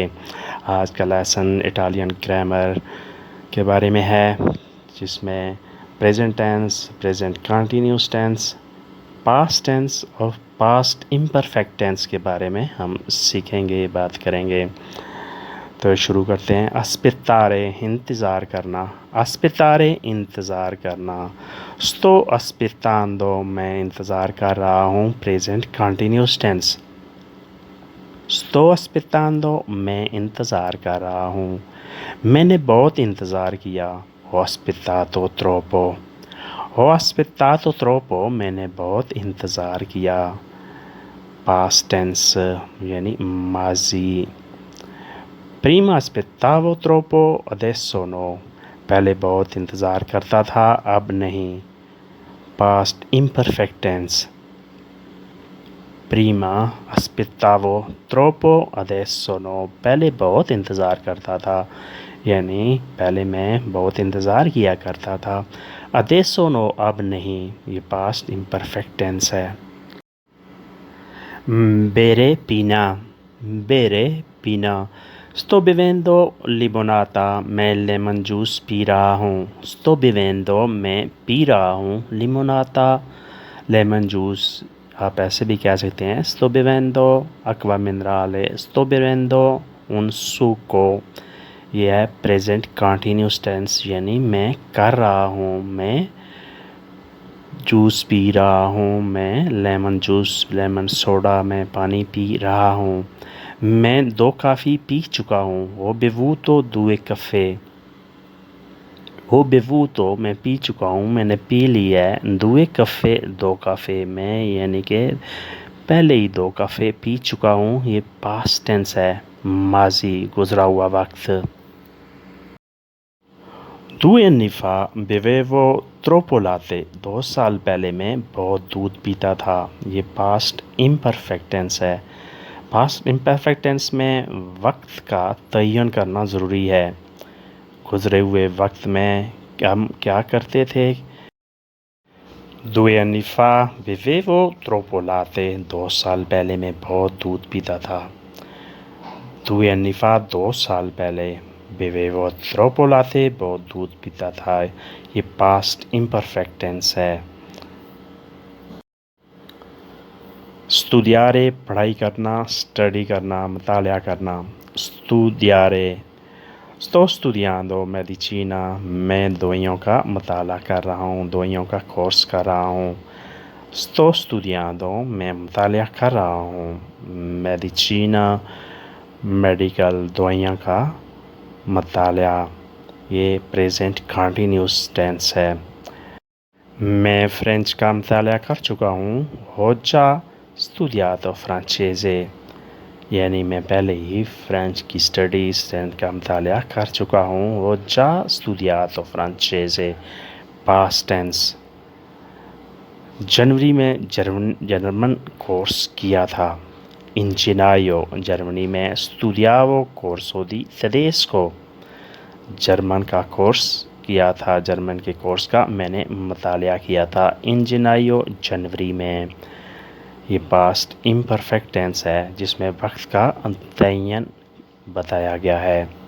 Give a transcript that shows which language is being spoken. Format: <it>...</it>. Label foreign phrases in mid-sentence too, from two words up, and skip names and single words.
<hi>आज का लेसन</hi> <en>Italian grammar</en> <hi>के बारे में है, जिसमें</hi> <en>present tense, present continuous tense, past tense</en> <hi>और</hi> <en>past imperfect tense</en> <hi>के बारे में हम सीखेंगे, बात करेंगे। तो शुरू करते हैं। अस्पेत्तारे इंतज़ार करना, अस्पेत्तारे इंतज़ार करना।</hi> <it>sto aspettando,</it> <hi>मैं इंतज़ार कर रहा हूँ,</hi> <en>present continuous tense.</en> <it>sto aspettando,</it> <hi>मैं इंतज़ार कर रहा हूँ। मैंने बहुत इंतज़ार किया,</hi> <it>ho aspettato troppo, ho aspettato troppo,</it> <hi>मैंने बहुत इंतज़ार किया।</hi> <en>past tense</en> <hi>यानी माजी।</hi> <it>Prima aspettavo troppo, adesso no,</it> <hi>पहले बहुत इंतज़ार करता था, अब नहीं।</hi> <en>Past imperfect tense।</en> <it>Prima aspettavo troppo, adesso no,</it> <hi>पहले बहुत इंतज़ार करता था, यानी पहले मैं बहुत इंतज़ार किया करता था।</hi> <it>Adesso no,</it> <hi>अब नहीं, ये</hi> <en>past imperfect tense</en> <hi>है।</hi> <it>Bere pina, bere pina। sto bevendo limonata,</it> <hi>मैं</hi> <en>lemon juice</en> <hi>पी रहा हूँ।</hi> <it>sto bevendo,</it> <hi>मैं पी रहा हूँ, limonata,</hi> <en>lemon juice.</en> <hi>आप ऐसे भी कह सकते हैं</hi> <it>sto bevendo acqua minerale, sto bevendo un succo।</it> <hi>यह है</hi> <en>present continuous tense,</en> <hi>यानी मैं कर रहा हूँ, मैं जूस पी रहा हूँ, मैं</hi> <en>lemon juice, lemon soda,</en> <hi>मैं पानी पी रहा हूँ। मैं 2 कॉफ़ी पी चुका हूँ,</hi> <it>ho bevuto 2 caffè, ho bevuto,</it> <hi>मैं पी चुका हूँ, मैंने पी लिया है। 2 caffè, 2 कॉफ़ी, मैं यानी कि पहले ही 2 कॉफ़ी पी चुका हूँ, ये</hi> <en>past tense</en> <hi>है, माजी, गुजरा हुआ वक्त।</hi> <it>2 anni fa bevevo troppo latte,</it> <hi>2 साल पहले मैं बहुत दूध पीता था, ये</hi> <en>past imperfect tense</en> <hi>है।</hi> <en>past imperfect tense</en> <hi>में वक्त का तयन करना ज़रूरी है। गुज़रे हुए वक्त में हम क्या करते थे?</hi> <it>2 anni fa bevevo troppo latte,</it> <hi>2 साल पहले मैं बहुत दूध पीता था।</hi> <it>2 anni fa,</it> <hi>2 साल पहले।</hi> <it>bevevo troppo latte,</it> <hi>बहुत दूध पीता था, ये</hi> <en>past imperfect tense</en> <hi>है। studiare, पढ़ाई करना, स्टडी करना, मतालिया करना।</hi> <it>studiare, sto studiando medicina,</it> <hi>मैं दवाइयों का मताला कर रहा हूँ, दवाइयों का कोर्स कर रहा हूँ।</hi> <it>sto studiando,</it> <hi>मैं मतालिया कर रहा हूँ, medicina, मेडिकल, दवाइयाँ का मतालिया, ये</hi> <en>present continuous tense</en> <hi>है। मैं फ्रेंच का मतालिया कर चुका हूँ,</hi> <it>ho già studiato francese,</it> <hi>यानी मैं पहले ही फ्रेंच की स्टडीज़ का मतालिया कर चुका हूँ,</hi> <it>ho già studiato francese,</it> <en>past tense.</en> <hi>जनवरी में</hi> <en>German course</en> <hi>किया था।</hi> <it>in gennaio,</it> <hi>जर्मनी में</hi> <it>studiavo corso di tedesco,</it> <hi>जर्मन का कोर्स किया था, जर्मन के कोर्स का मैंने मतालिया किया था।</hi> <it>in gennaio,</it> <hi>जनवरी में, ये</hi> <en>past imperfect tense</en> <hi>है, जिसमें वक्त का तयन बताया गया है।</hi>